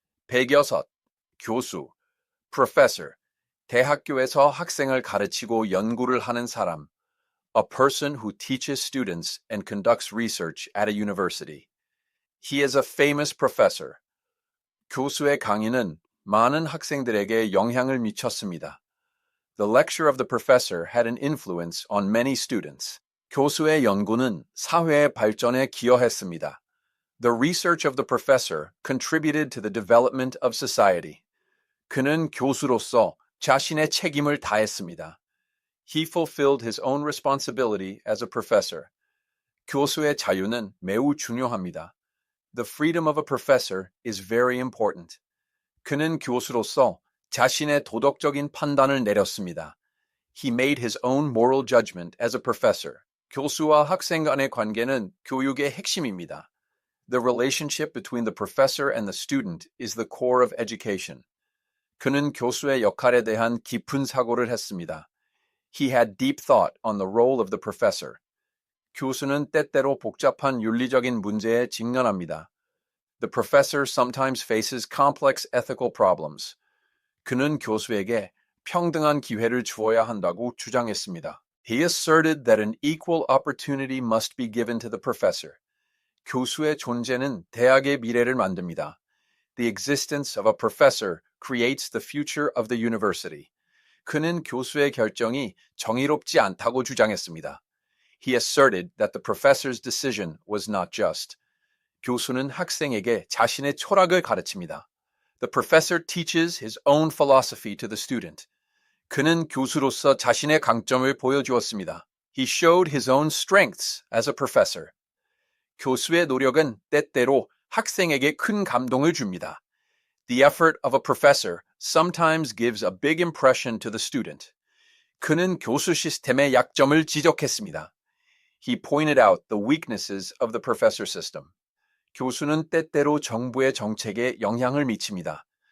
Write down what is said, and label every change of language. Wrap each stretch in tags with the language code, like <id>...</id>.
<ko>백여섯, 교수, professor, 대학교에서 학생을 가르치고 연구를 하는 사람,</ko> <en>a person who teaches students and conducts research at a university. He is a famous professor.</en> <ko>교수의 강의는 많은 학생들에게 영향을 미쳤습니다.</ko> <en>The lecture of the professor had an influence on many students.</en> <ko>교수의 연구는 사회의 발전에 기여했습니다.</ko> <en>The research of the professor contributed to the development of society.</en> <ko>그는 교수로서 자신의 책임을 다했습니다.</ko> <en>He fulfilled his own responsibility as a professor.</en> <ko>교수의 자유는 매우 중요합니다.</ko> <en>The freedom of a professor is very important.</en> <ko>그는 교수로서 자신의 도덕적인 판단을 내렸습니다.</ko> <en>He made his own moral judgment as a professor.</en> <ko>교수와 학생 간의 관계는 교육의 핵심입니다.</ko> <en>The relationship between the professor and the student is the core of education.</en> <ko>그는 교수의 역할에 대한 깊은 사고를 했습니다.</ko> <en>He had deep thought on the role of the professor.</en> <ko>교수는 때때로 복잡한 윤리적인 문제에 직면합니다.</ko> <en>The professor sometimes faces complex ethical problems.</en> <ko>그는 교수에게 평등한 기회를 주어야 한다고 주장했습니다.</ko> <en>He asserted that an equal opportunity must be given to the professor.</en> <ko>교수의 존재는 대학의 미래를 만듭니다.</ko> <en>The existence of a professor creates the future of the university.</en> <ko>그는 교수의 결정이 정의롭지 않다고 주장했습니다.</ko> <en>He asserted that the professor's decision was not just.</en> <ko>교수는 학생에게 자신의 철학을 가르칩니다.</ko> <en>The professor teaches his own philosophy to the student.</en> <ko>그는 교수로서 자신의 강점을 보여주었습니다.</ko> <en>He showed his own strengths as a professor.</en> <ko>교수의 노력은 때때로 학생에게 큰 감동을 줍니다.</ko> <en>The effort of a professor sometimes gives a big impression to the student.</en> <ko>그는 교수 시스템의 약점을 지적했습니다.</ko> <en>He pointed out the weaknesses of the professor system.</en> <ko>교수는 때때로 정부의 정책에 영향을 미칩니다.</ko>